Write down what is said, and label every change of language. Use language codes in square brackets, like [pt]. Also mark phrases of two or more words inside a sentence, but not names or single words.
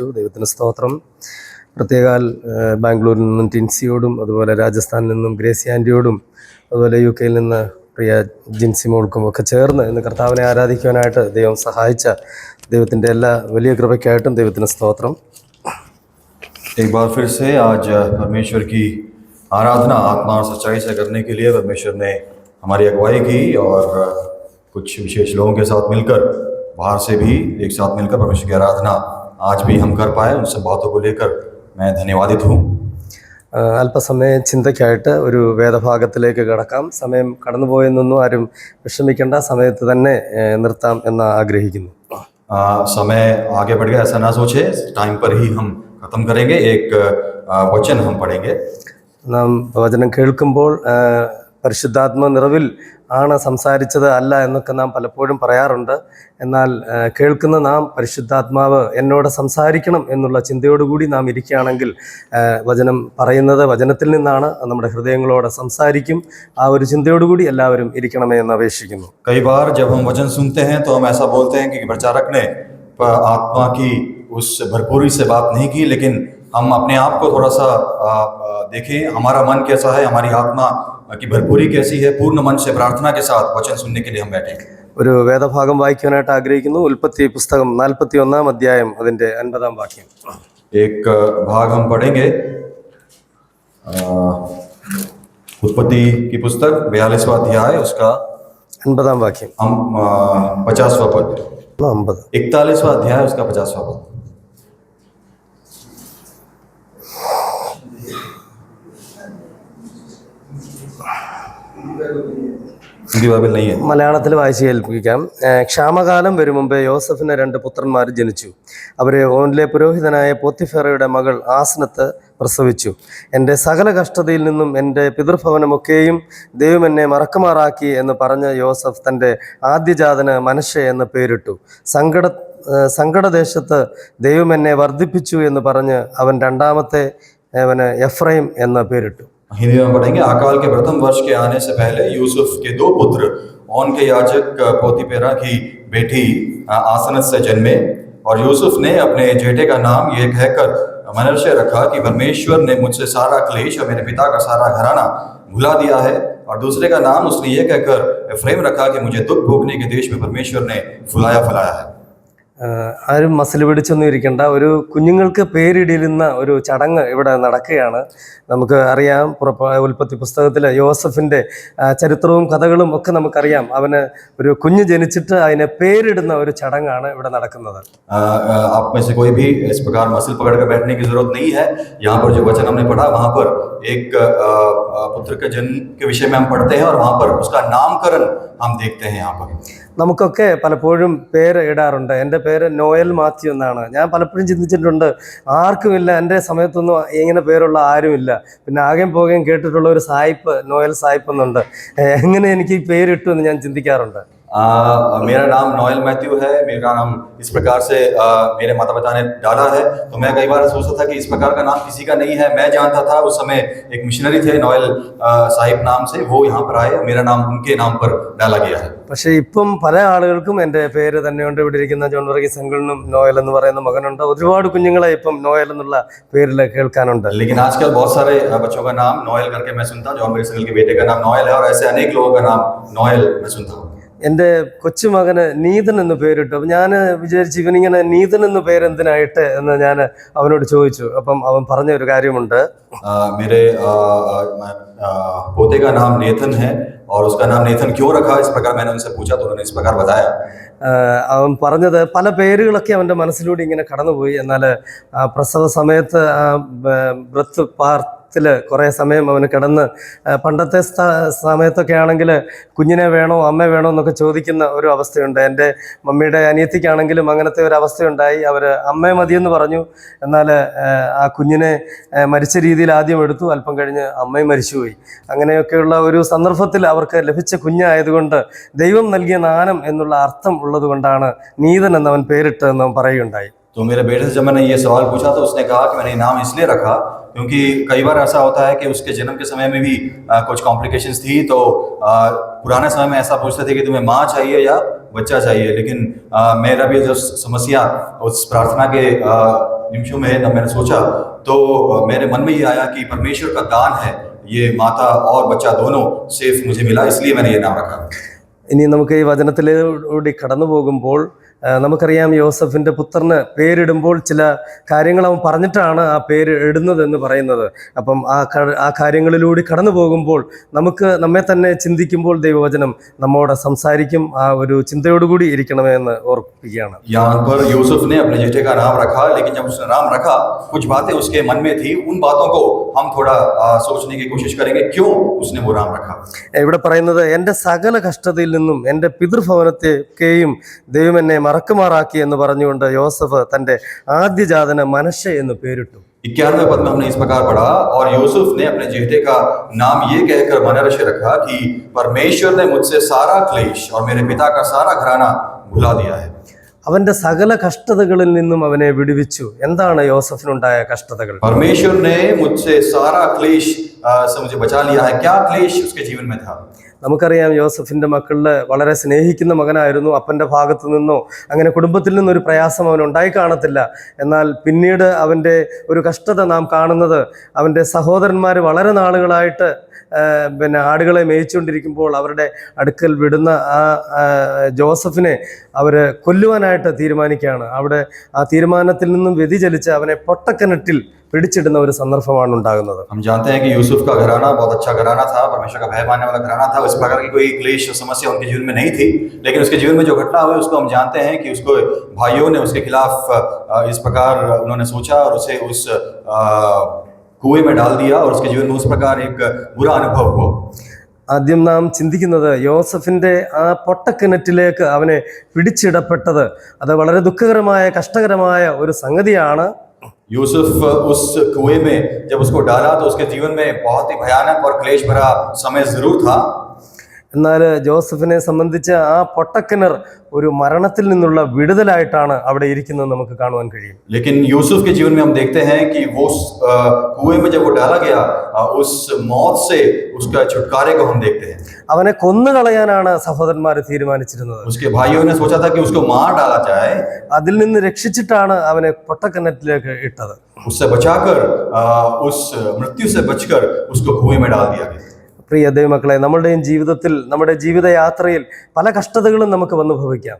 [ml] ദൈവത്തിന് സ്തോത്രം. പ്രത്യേകാൽ ബാംഗ്ലൂരിൽ നിന്നും ടിൻസിയോടും, അതുപോലെ രാജസ്ഥാനിൽ നിന്നും ഗ്രേസി ആൻറ്റിയോടും, അതുപോലെ UK നിന്ന് പ്രിയ ജിൻസി മോൾക്കും ഒക്കെ ചേർന്ന് ഇന്ന് കർത്താവിനെ ആരാധിക്കുവാനായിട്ട് ദൈവം സഹായിച്ച ദൈവത്തിൻ്റെ എല്ലാ വലിയ കൃപയ്ക്കായിട്ടും ദൈവത്തിന് സ്തോത്രം. [hi] एक बार फिर से आज परमेश्वर की आराधना आत्मा और सच्चाई से करने के लिए परमेश्वर ने हमारी अगुवाई की और कुछ विशेष लोगों के साथ मिलकर, बाहर से भी एक साथ मिलकर परमेश्वर की आराधना आज भी हम कर पाए. उन सब बातों को लेकर मैं धन्यवादित हूँ. [ml] അല്പസമയം ചിന്തയ്ക്കായിട്ട് ഒരു വേദഭാഗത്തിലേക്ക് കടക്കാം. സമയം കടന്നുപോയെന്നൊന്നും ആരും വിഷമിക്കേണ്ട, സമയത്ത് തന്നെ നിർത്താം എന്ന് ആഗ്രഹിക്കുന്നു. [hi] समय आगे बढ़ गया ऐसा ना सोचे, टाइम पर ही हम खत्म करेंगे. एक वचन हम पढ़ेंगे. [ml] നാം വചനം കേൾക്കുമ്പോൾ പരിശുദ്ധാത്മ നിറവിൽ ആണ് സംസാരിച്ചത് അല്ല എന്നൊക്കെ നാം പലപ്പോഴും പറയാറുണ്ട്. എന്നാൽ കേൾക്കുന്ന നാം പരിശുദ്ധാത്മാവ് എന്നോട് സംസാരിക്കണം എന്നുള്ള ചിന്തയോടുകൂടി നാം ഇരിക്കുകയാണെങ്കിൽ വചനം പറയുന്നത് വചനത്തിൽ നിന്നാണ്, നമ്മുടെ ഹൃദയങ്ങളോട് സംസാരിക്കും. ആ ഒരു ചിന്തയോടുകൂടി എല്ലാവരും ഇരിക്കണമേ എന്ന് അപേക്ഷിക്കുന്നു. [hi] कई बार जब हम वचन सुनते हैं तो हम ऐसा बोलते हैं कि प्रचारक ने आत्मा की उस भरपूरी से बात नहीं की, लेकिन हम अपने आप को थोड़ा सा देखें, हमारा मन कैसा है, हमारी आत्मा की भरपूरी कैसी है. पूर्ण मन से प्रार्थना के साथ वचन सुनने के लिए हम बैठे. [ml] ഒരു വേദഭാഗം വായിക്കാനായിട്ട് ആഗ്രഹിക്കുന്നു. ഉൽപ്പത്തി പുസ്തകം 41-ാം അധ്യായം അതിൻ്റെ 50-ാം വാക്യം. [hi] एक भाग हम पढ़ेंगे. उत्पत्ति की पुस्तक 42वां अध्याय, उसका [ml] 50-ാം വാക്യം. [hi] हम 50वां पद. 50. 41वां अध्याय, उसका 50वां पद. [ml] മലയാളത്തിൽ വായിച്ച് കേൾപ്പിക്കാം. ക്ഷാമകാലം വരും മുമ്പേ യോസഫിന് 2 പുത്രന്മാർ ജനിച്ചു. അവരെ ഓനിലെ പുരോഹിതനായ പോത്തിഫേറയുടെ മകൾ ആസ്നത്ത് പ്രസവിച്ചു. എൻ്റെ സകല കഷ്ടതയിൽ നിന്നും എൻ്റെ പിതൃഭവനമൊക്കെയും ദൈവം എന്നെ മറക്കുമാറാക്കി എന്ന് പറഞ്ഞ് യോസഫ് തൻ്റെ ആദ്യജാതന് മനശ്ശെ എന്ന് പേരിട്ടു. സങ്കടദേശത്ത് ദൈവം എന്നെ വർദ്ധിപ്പിച്ചു എന്ന് പറഞ്ഞ് അവൻ രണ്ടാമത്തെ അവന് എഫ്രൈം എന്ന് പേരിട്ടു. [hi] हिंदी में पढ़ेंगे. अकाल के प्रथम वर्ष के आने से पहले यूसुफ के 2 पुत्र ओन के याजक पोतीपेरा की बेटी आसनत से जन्मे, और यूसुफ ने अपने जेठे का नाम ये कहकर मनश्शे रखा कि परमेश्वर ने मुझसे सारा क्लेश और मेरे पिता का सारा घराना भुला दिया है. और दूसरे का नाम उसने ये कहकर एफ्रेम रखा कि मुझे दुख भोगने के देश में परमेश्वर ने फुलाया फुलाया है. [ml] ആരും മസിൽ പിടിച്ചൊന്നും ഇരിക്കേണ്ട. ഒരു കുഞ്ഞുങ്ങൾക്ക് പേരിടിരുന്ന ഒരു ചടങ്ങ് ഇവിടെ നടക്കുകയാണ്. നമുക്ക് അറിയാം, ഉൽപ്പത്തി പുസ്തകത്തിൽ യോസഫിൻ്റെ ചരിത്രവും കഥകളും ഒക്കെ നമുക്കറിയാം. അവന് ഒരു കുഞ്ഞ് ജനിച്ചിട്ട് അതിനെ പേരിടുന്ന ഒരു ചടങ്ങാണ് ഇവിടെ നടക്കുന്നത്. [hi] आप में से कोई भी इस प्रकार मसल पकड़कर बैठने की जरूरत नहीं है. यहाँ पर जो वचन हमने पढ़ा, वहाँ पर एक पुत्र के जन्म के विषय में हम पढ़ते हैं और वहाँ पर उसका नामकरण हम देखते हैं. यहाँ पर [ml] നമുക്കൊക്കെ പലപ്പോഴും പേര് ഇടാറുണ്ട്. എൻ്റെ പേര് നോയൽ മാത്യു എന്നാണ്. ഞാൻ പലപ്പോഴും ചിന്തിച്ചിട്ടുണ്ട്, ആർക്കുമില്ല, എൻ്റെ സമയത്തൊന്നും ഇങ്ങനെ പേരുള്ള ആരുമില്ല. പിന്നെ ആകെയും പോകുകയും കേട്ടിട്ടുള്ള ഒരു സായിപ്പ്, നോയൽ സായിപ്പ് എന്നുണ്ട്. എങ്ങനെ എനിക്ക് ഈ പേരിട്ടു എന്ന് ഞാൻ ചിന്തിക്കാറുണ്ട്. [hi] मेरा नाम नोएल मैथ्यू है. मेरा नाम इस प्रकार से मेरे माता पिता ने डाला है. तो मैं कई बार सोचता था कि इस प्रकार का नाम किसी का नहीं है. मैं जानता था उस समय एक मिशनरी थे नोएल साहिब नाम से, वो यहाँ पर आए, मेरा नाम उनके नाम पर डाला गया है. [ml] പക്ഷേ ഇപ്പം പല ആളുകൾക്കും എൻ്റെ പേര് തന്നെയുണ്ട്. ഇവിടെ ഇരിക്കുന്ന ജോൺ വർഗീസ് അങ്കിളിനും നോയൽ എന്ന് പറയുന്ന മകനുണ്ട്. ഒരുപാട് കുഞ്ഞുങ്ങളെ ഇപ്പം നോയൽ എന്നുള്ള പേരിൽ കേൾക്കാനുണ്ട്. [hi] लेकिन आजकल बहुत सारे बच्चों का नाम नोएल करके मैं सुनता हूँ. जॉन वर्गीस अंकल के बेटे का नाम नोएल है, और ऐसे अनेक लोगों का नाम नोएल मैं सुनता हूँ. [ml] എൻ്റെ കൊച്ചുമകന് നീതൻ എന്ന് പേരിട്ടു. അപ്പം ഞാൻ വിചാരിച്ചു, ഇവനിങ്ങനെ നീതൻ എന്ന് പേരെന്തിനായിട്ട് എന്ന് ഞാൻ അവനോട് ചോദിച്ചു. അപ്പം അവൻ പറഞ്ഞ ഒരു കാര്യമുണ്ട്. [hi] मेरे पोते का नाम नेथन है, और उसका नाम नेथन क्यों रखा, इस प्रकार मैंने उनसे पूछा तो उन्होंने इस प्रकार बताया. [ml] അവൻ പറഞ്ഞത് പല പേരുകളൊക്കെ അവൻ്റെ മനസ്സിലൂടെ ഇങ്ങനെ കടന്നുപോയി. എന്നാൽ പ്രസവ സമയത്ത് ബ്രത്ത് പാർത്തിൽ കുറേ സമയം അവന് കിടന്ന്, പണ്ടത്തെ സമയത്തൊക്കെ ആണെങ്കിൽ കുഞ്ഞിനെ വേണോ അമ്മ വേണോ എന്നൊക്കെ ചോദിക്കുന്ന ഒരു അവസ്ഥയുണ്ട്. എൻ്റെ മമ്മിയുടെ അനിയത്തിക്കാണെങ്കിലും അങ്ങനത്തെ ഒരു അവസ്ഥയുണ്ടായി. അവർ അമ്മയെ മതിയെന്ന് പറഞ്ഞു. എന്നാൽ ആ കുഞ്ഞിനെ മരിച്ച രീതിയിൽ ആദ്യം എടുത്തു, അല്പം കഴിഞ്ഞ് അമ്മയും മരിച്ചുപോയി. അങ്ങനെയൊക്കെയുള്ള ഒരു സന്ദർഭത്തിൽ അവർക്ക് ലഭിച്ച കുഞ്ഞായതുകൊണ്ട് ദൈവം നൽകിയ നാനം എന്നുള്ള അർത്ഥം ഉള്ളത് കൊണ്ടാണ് നീതൻ എന്നവൻ പേരിട്ടതെന്ന് പറയുകയുണ്ടായി. [hi] तो मेरे बेटे से जब मैंने ये सवाल पूछा तो उसने कहा कि मैंने ये नाम इसलिए रखा क्योंकि कई बार ऐसा होता है कि उसके जन्म के समय में भी कुछ कॉम्प्लिकेशंस थी, तो पुराने समय में ऐसा पूछते थे कि तुम्हें माँ चाहिए या बच्चा चाहिए, लेकिन मेरा भी जो समस्या उस प्रार्थना के निमिषों में जब मैंने सोचा तो मेरे मन में ये आया कि परमेश्वर का दान है, ये माता और बच्चा दोनों सेफ मुझे मिला, इसलिए मैंने ये नाम रखा। [ml] ഇനി നമുക്ക് ഈ വചനത്തിലൂടെ കടന്നു പോകുമ്പോൾ നമുക്കറിയാം യോസഫിൻ്റെ പുത്രന് പേരിടുമ്പോൾ ചില കാര്യങ്ങൾ അവൻ പറഞ്ഞിട്ടാണ് ആ പേര് ഇടുന്നതെന്ന് പറയുന്നത്. അപ്പം ആ കാര്യങ്ങളിലൂടെ കടന്നു പോകുമ്പോൾ നമുക്ക് നമ്മെ തന്നെ ചിന്തിക്കുമ്പോൾ ദൈവവചനം നമ്മോട് സംസാരിക്കും. ആ ഒരു ചിന്തയോടുകൂടി ഇരിക്കണമേ എന്ന് ഓർപ്പിക്കുകയാണ്. [hi] यहाँ पर यूसुफ ने अपने बेटे का नाम रखा, लेकिन जब उसने नाम रखा कुछ बातें उसके मन में थी, उन बातों को हम थोड़ा सोचने की कोशिश करेंगे क्यों उसने वो नाम रखा। [ml] ഇവിടെ പറയുന്നത് എൻ്റെ സകല കഷ്ടതയിൽ നിന്നും എൻ്റെ പിതൃഭവനത്തെയും ദൈവം എന്നെ മറക്കുമാറാക്കി എന്ന് പറഞ്ഞുകൊണ്ട് യോസഫ് തൻ്റെ ആദ്യജാതന് മനശ്ശെ എന്ന് പേരിട്ടു. [hi] 91वें पद में हमने इस प्रकार पढ़ा, और यूसुफ ने अपने जेठे का नाम ये कहकर मनश्शे रखा कि परमेश्वर ने मुझसे सारा क्लेश और मेरे पिता का सारा घराना भुला दिया है। [ml] അവന്റെ സകല കഷ്ടതകളിൽ നിന്നും അവനെ വിടുവിച്ചു. എന്താണ് യോസഫിനുണ്ടായ കഷ്ടതകൾ? [hi] परमेश्वर ने मुझसे सारा क्लेश से मुझे बचा लिया है। क्या क्लेश उसके जीवन में था? [ml] നമുക്കറിയാം യോസഫിന്റെ മക്കളില് വളരെ സ്നേഹിക്കുന്ന മകനായിരുന്നു. അപ്പന്റെ ഭാഗത്തു നിന്നോ അങ്ങനെ കുടുംബത്തിൽ നിന്നൊരു പ്രയാസം അവൻ ഉണ്ടായി കാണത്തില്ല. എന്നാൽ പിന്നീട് അവന്റെ ഒരു കഷ്ടത നാം കാണുന്നത് അവന്റെ സഹോദരന്മാർ വളരെ നാളുകളായിട്ട് ആടുകളെ മേയിച്ചുകൊണ്ടിരിക്കുമ്പോൾ അവരുടെ അടുക്കൽ വിടുന്ന ആ ജോസഫിനെ അവർ കൊല്ലുവാനായിട്ട് തീരുമാനിക്കുകയാണ്. അവിടെ ആ തീരുമാനത്തിൽ നിന്നും വ്യതിചലിച്ച് അവനെ പൊട്ടക്കിണറ്റിൽ പിടിച്ചിടുന്ന ഒരു സന്ദർഭമാണ് ഉണ്ടാകുന്നത്. [hi] हम जानते हैं कि यूसुफ का घराना बहुत अच्छा घराना था, परमेश्वर का भय मानने वाला घराना था। इस प्रकार की कोई क्लेश समस्या उनके जीवन में नहीं थी, लेकिन उसके जीवन में जो घटना हुई उसको हम जानते हैं कि उसको भाइयों ने उसके खिलाफ इस प्रकार उन्होंने सोचा और उसे उस कुएं में डाल दिया, और उसके जीवन में उस प्रकार एक बुरा अनुभव हुआ। [ml] ആദ്യം നാം ചിന്തിക്കുന്നത് യോസഫിൻ്റെ ആ പൊട്ടക്കിണറ്റിലേക്ക് അവനെ പിടിച്ചിടപ്പെട്ടത് അത് വളരെ ദുഃഖകരമായ കഷ്ടകരമായ ഒരു സംഗതിയാണ്. [hi] यूसुफ उस कुएं में जब उसको डाला तो उसके जीवन में बहुत ही भयानक और क्लेश भरा समय जरूर था। [ml] എന്നാൽ ജോസഫിനെ സംബന്ധിച്ച് ആ പൊട്ടക്കിണർ ഒരു മരണത്തിൽ നിന്നുള്ള വിടുതലായിട്ടാണ് അവിടെ ഇരിക്കുന്നത് നമുക്ക് കാണുവാൻ കഴിയും. [hi] लेकिन यूसुफ के जीवन में हम देखते हैं कि वो कुएं में जब वो डाला गया उस मौत से उसका छुटकारे को हम देखते हैं। [ml] അവനെ കൊന്നുകളയാനാണ് സഹോദരന്മാർ തീരുമാനിച്ചിരുന്നത്. [hi] उसके भाइयों ने सोचा था कि उसको मार डाला जाए, [ml] അതിൽ നിന്ന് രക്ഷിച്ചിട്ടാണ് അവനെ പൊട്ടക്കിണറ്റിലേക്ക് ഇട്ടത്. [hi] उससे बचाकर उस मृत्यु से बचकर उसको कुएं में डाल दिया गया। [ml] പ്രിയ ദൈവമക്കളെ, നമ്മുടെയും ജീവിതത്തിൽ നമ്മുടെ ജീവിതയാത്രയിൽ പല കഷ്ടതകളും നമുക്ക് വന്നു ഭവിക്കാം.